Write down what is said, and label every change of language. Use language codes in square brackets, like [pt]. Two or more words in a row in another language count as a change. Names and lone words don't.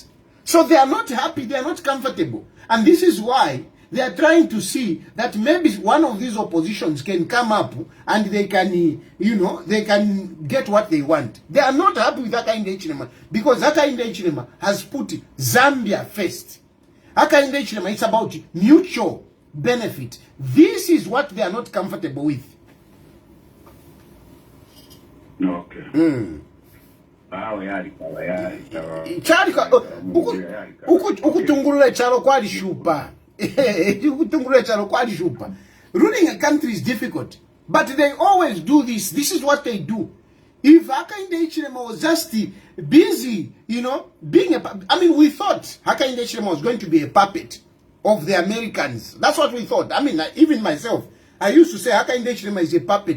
[en] So they are not happy, they are not comfortable. And this is why they are trying to see that maybe one of these oppositions can come up and they can, you know, they can get what they want. They are not happy with Hakainde Hichilema because Hakainde Hichilema has put Zambia first. Hakainde Hichilema, it's about mutual benefit. This is what they are not comfortable with. Okay. [bem] Ukutungulule chalo kwali shupa. [en] Ruling a country is difficult, but they always do this. This is what they do. If Hakainde Hichilema was just busy, you know, being a... I mean, we thought Hakainde Hichilema was going to be a puppet of the Americans. That's what we thought. I mean, even myself, I used to say Hakainde Hichilema is a puppet.